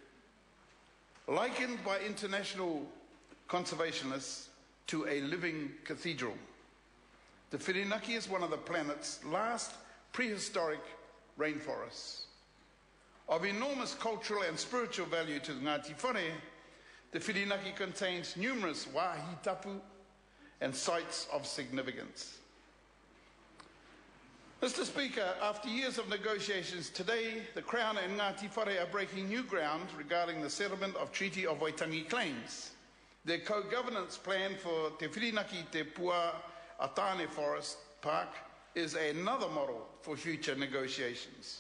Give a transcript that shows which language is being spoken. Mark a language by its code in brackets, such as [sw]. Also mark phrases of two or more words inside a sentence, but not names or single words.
[en] Likened by international conservationists to a living cathedral, the whirinaki is one of the planet's last prehistoric rainforests. Of enormous cultural and spiritual value to Ngati Whare, the whirinaki contains numerous [mi] wāhi tapu [en] and sites of significance. Mr. Speaker, after years of negotiations, today the Crown and Ngati Whare are breaking new ground regarding the settlement of Treaty of Waitangi claims. Their co-governance plan for Te Whirinaki Te Pua Atane Forest Park is another model for future negotiations.